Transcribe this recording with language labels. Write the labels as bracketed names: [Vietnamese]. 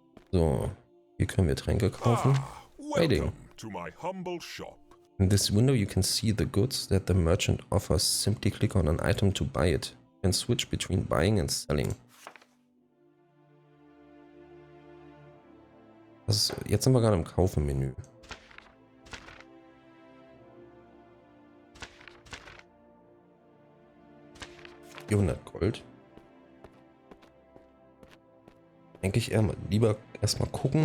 [German] So, hier können wir Tränke kaufen. Trading. [English] Welcome to my humble shop. In this window you can see the goods that the merchant offers. Simply click on an item to buy it. You can switch between buying and selling. [German] Jetzt sind wir gerade im Kaufen-Menü. [English] $400 Gold. [German] Denke ich lieber erstmal gucken.